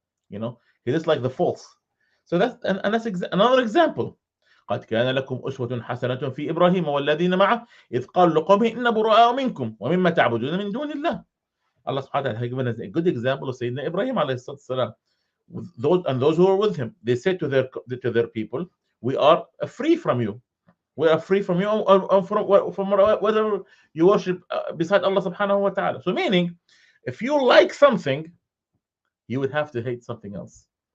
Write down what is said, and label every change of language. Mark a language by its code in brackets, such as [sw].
[en] He disliked the false. So that's another example. [ar] قد كان لكم أسوة حسنة في إبراهيم والذين معه إذ قالوا لقومه إن براء منكم ومما تعبدون من دون الله. [en] Allah subhanahu wa ta'ala has given us a good example of Sayyidina Ibrahim alayhi salam. Those who were with him, they said to their people, we are free from you. We are free from you from whatever you worship beside Allah subhanahu wa ta'ala. So meaning, if you like something, you would have to hate something else.